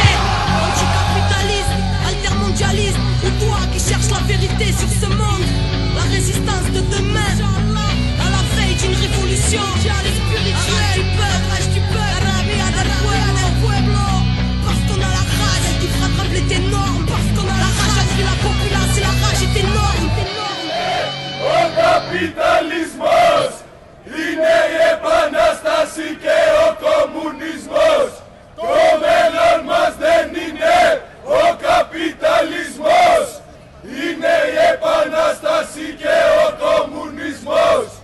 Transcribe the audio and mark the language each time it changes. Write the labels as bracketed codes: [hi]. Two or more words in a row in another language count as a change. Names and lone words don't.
[fr] Anticapitaliste, altermondialiste, ou toi qui cherches la vérité sur ce monde. La résistance de demain, à la veille d'une révolution. Rage du peuple, [es] Arabia del pueblo. [fr] Parce qu'on a la rage qui fera trembler tes normes. Parce qu'on a la rage a pris la populace et la rage est énorme. [el] Ο καπιταλισμός είναι η επανάσταση και ο κομμουνισμός. Το μέλλον μας δεν είναι ο καπιταλισμός. Είναι η επανάσταση και ο κομμουνισμός.